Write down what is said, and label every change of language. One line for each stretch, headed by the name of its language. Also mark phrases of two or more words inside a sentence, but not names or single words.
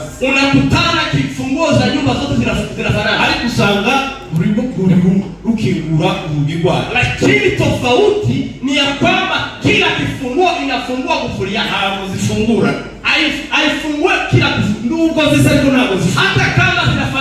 Swahili: unakutana kifunguo za nyumba zote zinafanana.
Kinyarwanda: Ariko usanga buri rukingura urugi rwayo.
Swahili: Lakini tofauti ni ya kwamba kila kifunguo inafungua kufuli yake.
Kinyarwanda: Ntabwo zifungura.
Swahili: Haifungue kila kifunguo.
Kinyarwanda: Nubwo zisa ariko ntabwo zifungura.
Swahili: Hata kama